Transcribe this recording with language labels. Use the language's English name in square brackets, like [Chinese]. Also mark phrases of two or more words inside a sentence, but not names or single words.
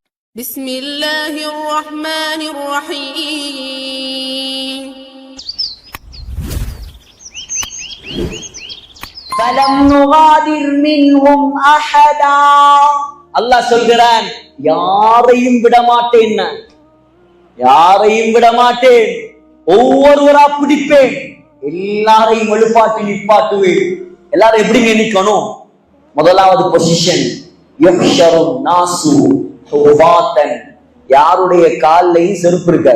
[Arabic] بسم الله الرحمن الرحيم فلم نغادر منهم أحدا [Tamil] அல்லாஹ் சொல்கிறான், யாரையும் விடமாட்டேன், யாரையும் விடமாட்டேன், ஒவ்வொருவரா பிடிப்பேன், எல்லாரையும் எழுப்பாட்டி நிப்பாட்டுவேன். எல்லாரும் எப்படிங்க நிக்கணும்? முதலாவது பொசிஷன், [Arabic] يحشر الناس حفاة, [Tamil] யாருடைய கால்லையும் செருப்பு இருக்காது.